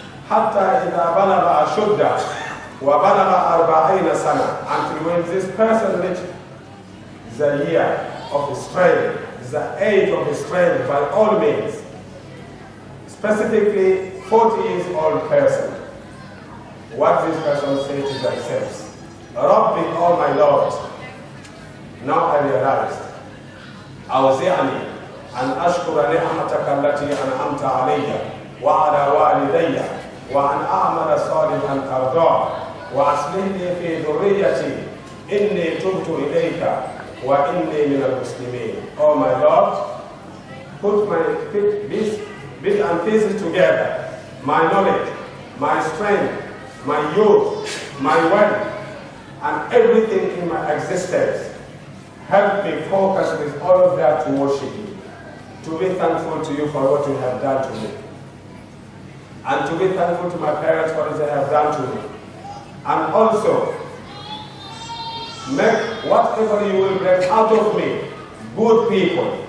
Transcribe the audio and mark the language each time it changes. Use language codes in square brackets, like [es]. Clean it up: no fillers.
[ar] حتى إذا بلغ أشده وبلغ 40 سنة, [en] until when this person reaches the year of his strength, the age of his strength by all means, specifically 40 years old person. What this person says to themselves, Rabbi, oh my Lord, now I realized, [ar] أوزعني أن أشكر نعمتك التي أنعمت علي وعلى والدي وأن أعمل صالحا ترضاه وأصلح لي في ذريتي إني تبت إليك وإني من المسلمين. [en] Oh my Lord, put my bit and pieces together, my knowledge, my strength, my youth, my wealth, and everything in my existence. Help me focus with all of that to worship you, to be thankful to you for what you have done to me, and to be thankful to my parents for what they have done to me, and also make whatever you will bring out of me good people.